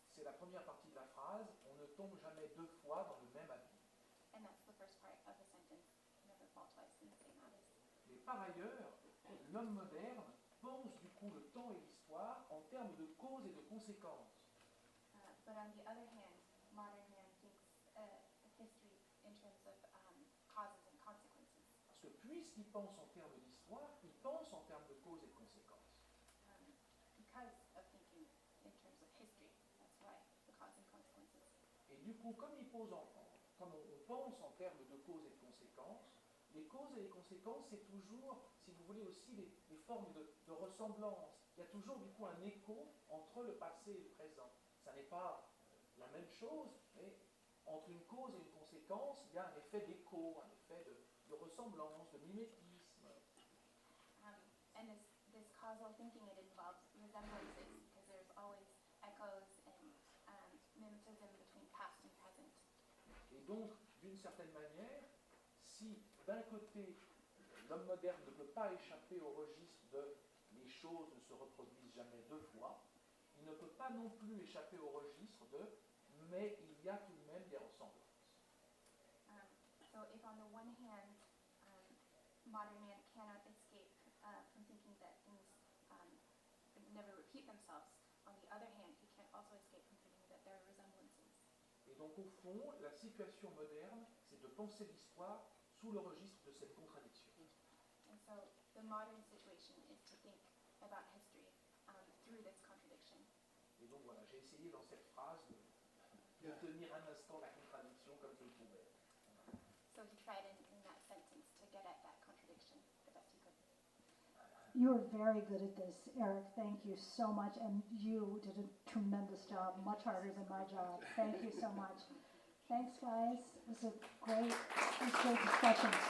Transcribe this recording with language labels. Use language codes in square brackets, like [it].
[fr] C'est la première partie de la phrase, on ne tombe jamais deux fois dans le même abîme. [en] And that's the first part of the sentence, never fall twice in the same abyss. [fr] Mais par ailleurs, l'homme moderne pense du coup le temps et l'histoire en termes de causes et de conséquences. [en] But on the other hand, modern man thinks history in terms of causes and consequences. [fr] Parce que puisqu'il pense en termes d'histoire, il pense en termes de causes et de conséquences. [en] Because of thinking in terms of history, that's why the cause and consequences. [fr] Et du coup, comme comme on pense en termes de causes et de conséquences, les causes et les conséquences, c'est toujours, si vous voulez, aussi les formes de ressemblance. Il y a toujours du coup un écho entre le passé et le présent. Ça n'est pas la même chose, mais entre une cause et une conséquence, il y a un effet d'écho, un effet de ressemblance, de mimétisme. [en] And this causal thinking, it involves resemblances, because there's always echoes and mimetism between past and present. [fr] Et donc, d'une certaine manière, si d'un côté, l'homme moderne ne peut pas échapper au registre de les choses ne se reproduisent jamais deux fois, il ne peut pas non plus échapper au registre de mais il y a tout de même des ressemblances. [en] So if on the one hand, modern man cannot escape from thinking that things never repeat themselves, on the other hand, he can't also escape from thinking that there are resemblances. [fr] Et donc, au fond, la situation moderne, c'est de penser l'histoire sous le registre de cette contradiction. [en] And so the modern situation is to think about history through this contradiction. [fr] Et donc voilà, j'ai essayé dans cette phrase de tenir un instant la contradiction comme je le pouvais. [en] So he tried in that sentence to get at that contradiction the best he could. You are very good at this, Eric. Thank you so much. And you did a tremendous job, much harder than my job. Thank you so much. Thanks, guys. It was a great discussion.